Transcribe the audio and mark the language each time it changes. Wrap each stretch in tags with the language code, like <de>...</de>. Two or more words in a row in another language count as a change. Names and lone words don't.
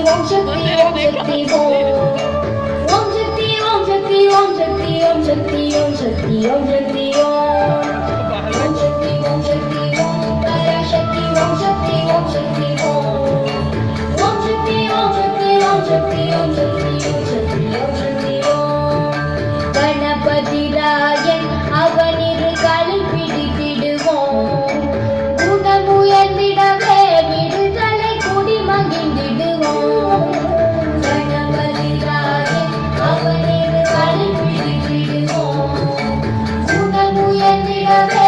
<sa>शक्ति ओम शक्ति ओम शक्ति ओम शक्ति ओम शक्ति ओम शक्ति ओम शक्ति ओम शक्ति ओम शक्ति ओम शक्ति ओम पराशक्ति ओम शक्ति ओम शक्ति ओम शक्ति ओम शक्ति ओम शक्ति ओम शक्ति ओम शक्ति ओम</sa> <ta>शक्ति ओम गणपति रायन அவனிரு காலில் பிடித்திடுவோம் குணமுயர்ந்திடவே விடுதலை கூடி மகிழ்ந்திடுவோம் கணபதி ராயன் அவனிரு காலில் பிடித்திடுவோம் குணமுயர்ந்திடவே</ta>